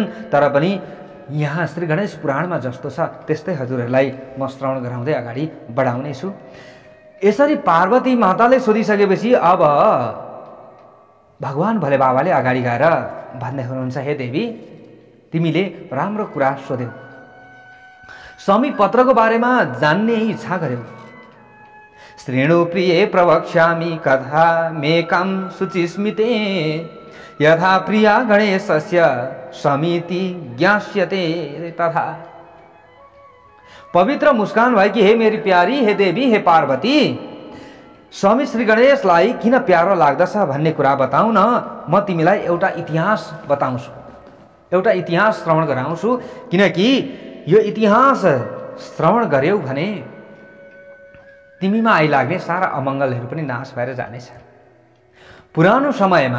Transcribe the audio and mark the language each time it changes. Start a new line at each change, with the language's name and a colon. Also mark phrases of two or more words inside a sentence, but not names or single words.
Nepali: तर पनि यहाँ श्री गणेश पुराणमा जस्तो छ त्यस्तै हजुरहरूलाई म श्रवण गराउँदै अगाडि बढाउने छु। यसरी पार्वती माताले सोधिसकेपछि अब भगवान भोले बाबाले अगाडि गएर भन्दै हुनुहुन्छ, हे देवी, तिमीले राम्रो कुरा सोध्यौ, शमी पत्रको बारेमा जान्ने इच्छा गर्यौ।
Sanskrit: श्रेणु प्रिये प्रवक्ष्यामि कथा मेकं शुचिस्मिते यथा प्रिया गणेशस्य शमीति ज्ञास्यते तथा।
Nepali: पवित्र मुस्कान भएकी हे मेरी प्यारी, हे देवी, हे पार्वती, स्वामी श्री गणेशलाई किन प्यारो लाग्दछ भन्ने कुरा बताउ न। म तिमीलाई एउटा इतिहास बताउँछु, एउटा इतिहास श्रवण गराउँछु, किनकि यो इतिहास श्रवण गर्यौ भने तिमीमा आइलाग्ने सारा अमङ्गलहरू पनि नाश भएर जानेछ।